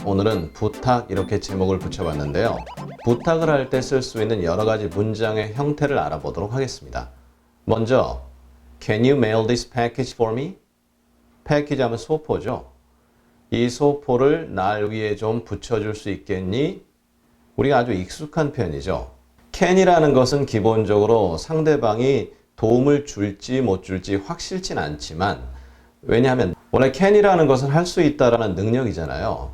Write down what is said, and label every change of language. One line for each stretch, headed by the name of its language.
Korean: 오늘은 부탁 이렇게 제목을 붙여봤는데요. 부탁을 할 때 쓸 수 있는 여러 가지 문장의 형태를 알아보도록 하겠습니다. 먼저,
English: Can you mail this package for me?
Korean: 패키지 하면 소포죠. 이 소포를 날 위해 좀 붙여줄 수 있겠니? 우리가 아주 익숙한 표현이죠. can이라는 것은 기본적으로 상대방이 도움을 줄지 못 줄지 확실진 않지만 왜냐하면 원래 can이라는 것은 할 수 있다라는 능력이잖아요.